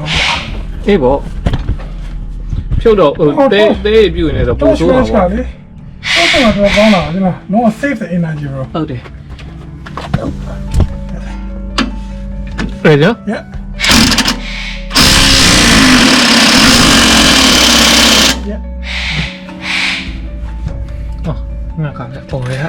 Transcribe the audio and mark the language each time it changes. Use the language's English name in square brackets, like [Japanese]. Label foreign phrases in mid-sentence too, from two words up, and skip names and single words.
[Burmese] အေးပေါ့ဖြုတ်တော့တဲပြူနေတော့ပုံဆိုးတာပေါ့ လေတော့ကောင်းလာဒီမှာ [English] no save the energy bro [Burmese] ဟုတ်တယ် Ready? [English] Yeah. Yeah. [Indonesian] Oh, nggak kaget. Oh ya.